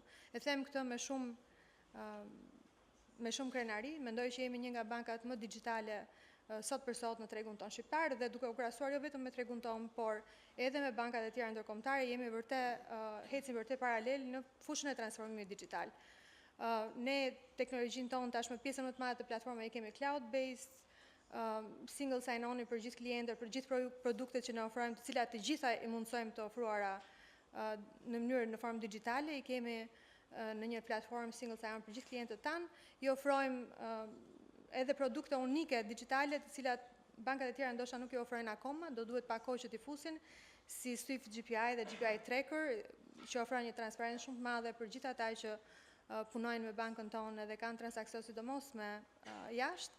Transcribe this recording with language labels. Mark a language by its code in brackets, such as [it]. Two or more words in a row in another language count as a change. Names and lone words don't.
[sq] E them këtë me shumë krenari, mendoj që jemi një nga bankat më digjitale sot për sot në tregun tonë shqiptar, dhe duke u krahasuar jo vetëm me tregun tonë, por edhe me bankat e tjera ndërkombëtare, jemi hecim vërtet paralel në fushën e transformimit digjital. Ne teknologjinë tonë tashmë pjesën më të madhe të platformave kemi [en] cloud-based, single sign-on [sq] për gjithë klientët, për gjithë produktet që ne ofrojmë, të cilat të gjitha i mundsojmë të ofruara në formë digjitale, i kemi në një platformë [en] single sign-on [sq] për gjithë klientët tanë, i ofrojmë edhe produkte unike digjitale, të cilat bankat e tjera ndoshta nuk i ofrojnë akoma, do duhet pak kohë që t'i fusin, si Swift GPI dhe GPI Tracker, që ofrojnë një transparencë shumë të madhe për gjithë ata që punojnë me bankën tonë dhe kanë transakcione sidomos me jashtë.